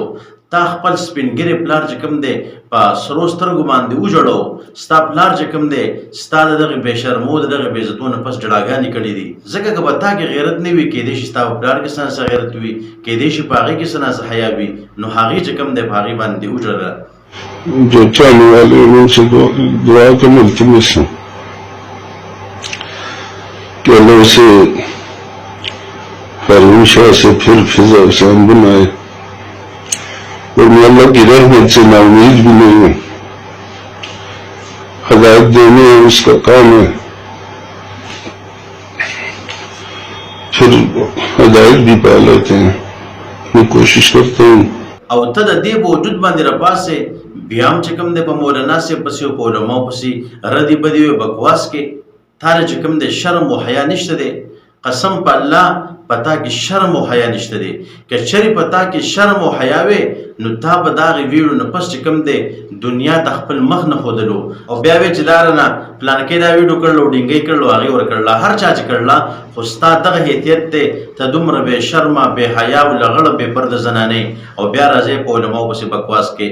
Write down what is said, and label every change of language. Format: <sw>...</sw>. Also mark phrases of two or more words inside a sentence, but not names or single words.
<ps>تا خپل سپینګیری پلار چې کوم دی په سرو سترګو باندې وژړو، ستا پلار چې کوم دی ستا د دغې بې شرمو د دغې بې عزتو نه پس جړاګانې کړي دي. ځکه که به تا کې غیرت نه وي، کیدای شي ستا په پلار کې څه نه څه غیرت وي، کیدای شي په هغې کې څه نه څه حیا وي، نو هغې چې کوم دی په هغې باندې وژړله.</ps> <ur>جو چاہنے والے ان سے دعا تو ملتمس ہوں کہ اللہ اسے ہمیشہ سے پھر فضا آسان بنائے اور میں اللہ کی رحمت سے ناامید بھی نہیں ہوں. ہدایت دینے اس کا کام ہے، پھر ہدایت بھی پا لیتے ہیں. میں کوشش کرتا ہوں</ur> <ps>او ته د دې وجود باندې راپاسې بیا هم چې کوم دی په مولانا صاحب پسې او په علماو پسې ردې بدې وي بکواس کې، تا له چې کوم دی شرم و حیا نشته دی. قسم په الله په تا کې شرم و حیا نشته دی. که چېرې په تا کې شرم و حیا وې نو تا به د هغې ویډیو نه پس چې کوم دی دنیا ته خپل مخ نه ښودلو او بیا وې چې دا رانه پلانکۍ دا ویډیو کړلو، ډینګۍ کړلو، هغې ورکړله، هر چا چې کړله، خو ستا دغه حیثیت دی ته دومره بې شرمه بې حیا او لغړه بې پرده زنانې او بیا راځئ په علماو پسې بکواس کې.</ps>